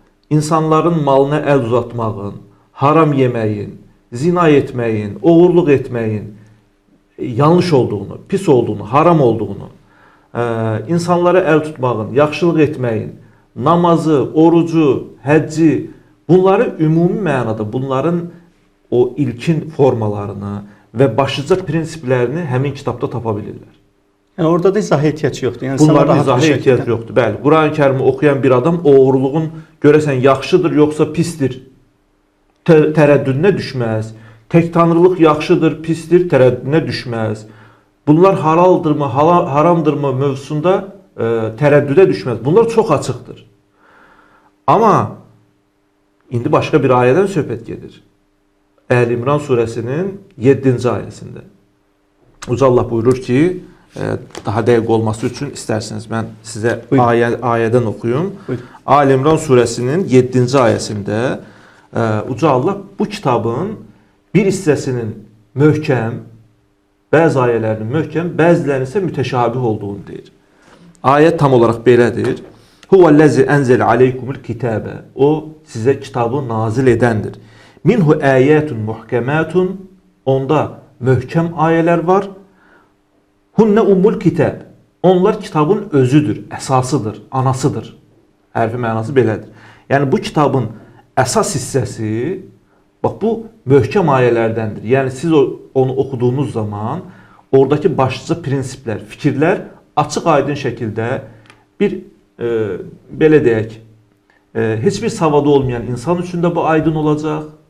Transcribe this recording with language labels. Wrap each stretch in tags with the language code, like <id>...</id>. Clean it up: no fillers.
<az>insanların malına əl uzatmağın, haram yeməyin, zina etməyin, oğurluq etməyin yanlış olduğunu, pis olduğunu, haram olduğunu, insanlara əl tutmağın, yaxşılıq etməyin, namazı, orucu, həcci, bunları ümumi mənada, bunların o ilkin formalarını və başlıca prinsiplərini həmin kitabda tapa bilirlər. Yəni orada da izah ehtiyac yoxdur. Yəni bunların izah ehtiyac yoxdur. Bəli, Qurani-Kərimi oxuyan bir adam oğurluğun görəsən yaxşıdır yoxsa pisdir tərəddüdünə düşməz. Tək tanrılıq yaxşıdır, pisdir tərəddüdünə düşməz. Bunlar halaldır mı, haramdır mı mövzusunda tereddüde düşmez. Bunlar çok açıqdır. Ama indi başqa bir ayədən söhbət gedir. Əl-İmran surəsinin 7-ci ayəsində. Uca Allah buyurur ki, daha dəqiq olması üçün istərsiniz mən sizə ayədən oxuyum. Əl-İmran surəsinin 7-ci ayəsində Uca Allah bu kitabın bir hissəsinin möhkəm, bəzi ayələrinin möhkəm, bəzilərinin isə mütəşabih olduğunu deyir. Ayət tam olaraq belədir.</az> <ar>Huvellezî enzele aleykumul kitâbe.</ar> <az>O sizə kitabı nazil edəndir.</az> <ar>Minhu âyâtun muhkematun.</ar> <az>Onda möhkəm ayələr var.</az> <ar>Hunne ummul kitab.</ar> <az>Onlar kitabın özüdür, əsasıdır, anasıdır. Hərfi mənası belədir. Yəni bu kitabın əsas hissəsi bax bu möhkəm ayələrdəndir. Yəni siz onu oxuduğunuz zaman oradakı başlıca prinsiplər, fikirlər açıq-aydın şəkildə bir belə deyək, heç bir savadı olmayan insan üçün də bu aydın olacaq.</az>